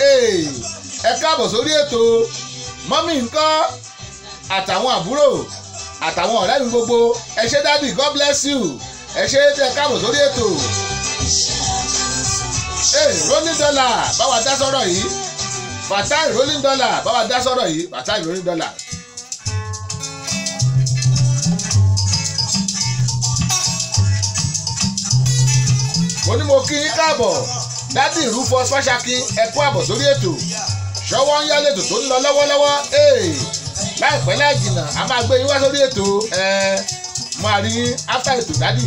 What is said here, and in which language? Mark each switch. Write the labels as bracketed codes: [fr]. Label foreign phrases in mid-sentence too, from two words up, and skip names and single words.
[yo] ẹ káàbọ̀ sórí ètò mọ́mí nǹkan àtàwọn àbúrò àtàwọn ọ̀rẹ́ mi gbogbo ẹ ṣé dádì [en] God bless you [yo] ẹ ṣé tẹ káàbọ̀ sórí ètò. Rolling Dollar báwa dá sọ́rọ̀ yìí Fatai Rolling Dollar báwa dá sọ́rọ̀ yìí Fatai Rolling Dollar. mo ní mo kí yín káàbọ̀ dádì Rufus Fáṣákin ẹ kú àbọ̀ sórí ètò ṣọwọ́ ń yálé ètò tó ń lọ lọ́wọ́lọ́wọ́ láìpẹ́ láì jìnnà a máa gbé yín wá sórí ètò máa rí after ètò dádì.